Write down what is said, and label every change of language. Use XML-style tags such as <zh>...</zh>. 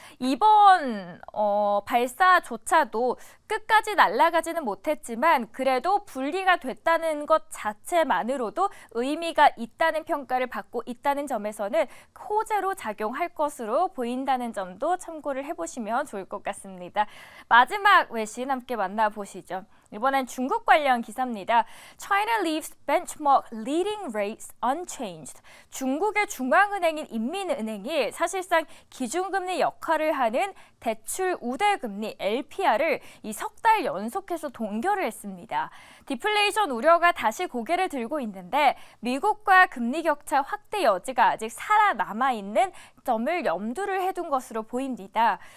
<ko>이번 발사조차도 끝까지 날아가지는 못했지만 그래도 분리가 됐다는 것 자체만으로도 의미가 있다는 평가를 받고 있다는 점에서는 호재로 작용할 것으로 보인다는 점도 참고를 해보시면 좋을 것 같습니다. 마지막 외신 함께 만나보시죠. 이번엔 중국 관련 기사입니다.</ko> <en>China leaves benchmark leading rates unchanged.</en> <ko>중국의 중앙은행인 인민은행이 사실상 기준금리 역할을 하는 대출 우대금리 LPR을 이 석 달 연속해서 동결을 했습니다. 디플레이션 우려가 다시 고개를 들고 있는데 미국과 금리 격차 확대 여지가 아직 살아남아 있는 점을 염두를 해둔 것으로 보입니다.</ko>